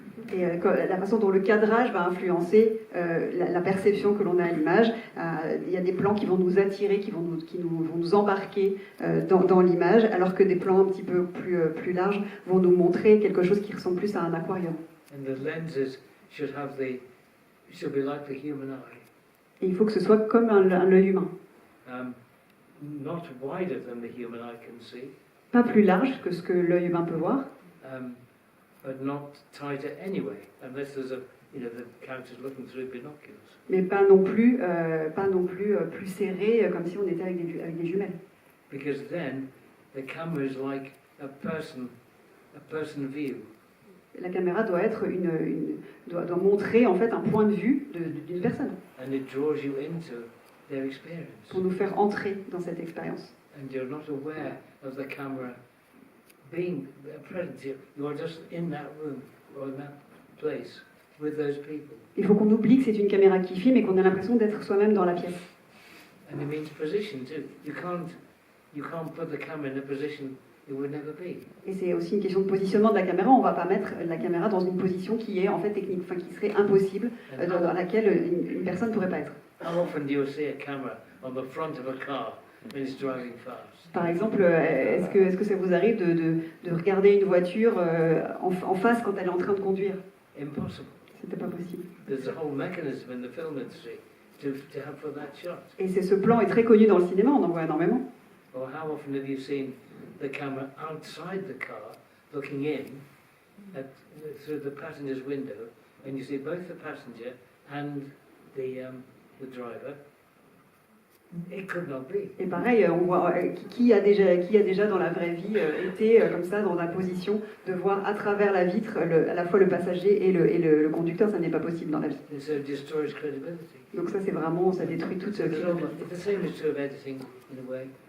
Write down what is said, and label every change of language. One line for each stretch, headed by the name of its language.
French: Et la façon dont le cadrage va influencer la perception que l'on a à l'image. Il y a des plans qui vont nous attirer, qui vont nous embarquer dans l'image, alors que des plans un petit peu plus larges vont nous montrer quelque chose qui ressemble plus à un aquarium.
English: And the lenses should be like the human eye.
French: Et il faut que ce soit comme un œil humain.
English: Not wider than the human eye can see.
French: Pas plus large que ce que l'œil humain peut voir.
English: But not tighter anyway, unless there's the character's looking through binoculars.
French: Mais pas non plus plus serré comme si on était avec des jumelles.
English: Because then the camera is like a person view.
French: La caméra doit être doit montrer en fait un point de vue d'une personne.
English: And it draws you into their experience.
French: Pour nous faire entrer dans cette expérience.
English: And you're not aware of the camera being present here. You are just in that room or in that place with those people.
French: Il faut qu'on oublie que c'est une caméra qui filme et qu'on a l'impression d'être soi-même dans la pièce.
English: And it means position too. You can't put the camera in a position it would never be.
French: Et c'est aussi une question de positionnement de la caméra. On va pas mettre la caméra dans une position qui est en fait technique, qui serait impossible, dans laquelle une personne ne pourrait pas être.
English: How often do you see a camera on the front of a car when it's driving fast?
French: Par exemple, est-ce que ça vous arrive de regarder une voiture en face quand elle est en train de conduire?
English: Impossible.
French: C'était pas possible.
English: There's a whole mechanism in the film industry to have for that shot.
French: Et ce plan est très connu dans le cinéma, on en voit énormément.
English: Or how often have you seen the camera outside the car looking in through the passenger's window, and you see both the passenger and the driver? It could not be.
French: Et pareil, on voit qui a déjà dans la vraie vie été comme ça dans la position de voir à travers la vitre à la fois le passager et le conducteur. Ça n'est pas possible dans la vie.
English: So it destroys credibility.
French: Donc ça c'est vraiment, ça détruit toute crédibilité.
English: The same is true of editing in a way.